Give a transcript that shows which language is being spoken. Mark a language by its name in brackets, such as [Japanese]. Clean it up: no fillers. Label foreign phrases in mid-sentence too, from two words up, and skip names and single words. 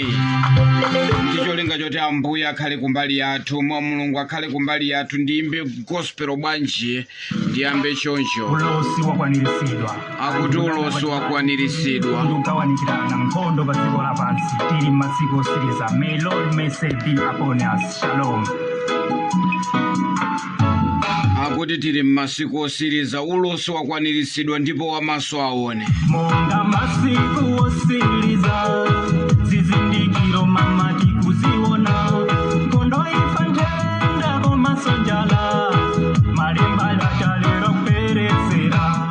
[Nyanja] Ndicholinga choti Ambuye akhale kumbali yathu, mwa Mulungu akhale kumbali yathu. Ndiyimbe gospel bwanji, ndiyambe choncho. Ulosi wakwaniritsidwa. Akuti ulosi wakwaniritsidwa. Ndikugawanikirana nkhondo pa dziko lapansi. Tili m'masiku otsiriza. [English] May Lord mercy be upon us. [Nyanja] Shalom. Akuti tili m'masiku otsiriza, ulosi wakwaniritsidwa ndipo wamaso aone. Monga masiku otsiriza, zizindikiro mama tikuziona. Nkhondo ifa ntenda komanso njala, malemba yatalero kuperetsera.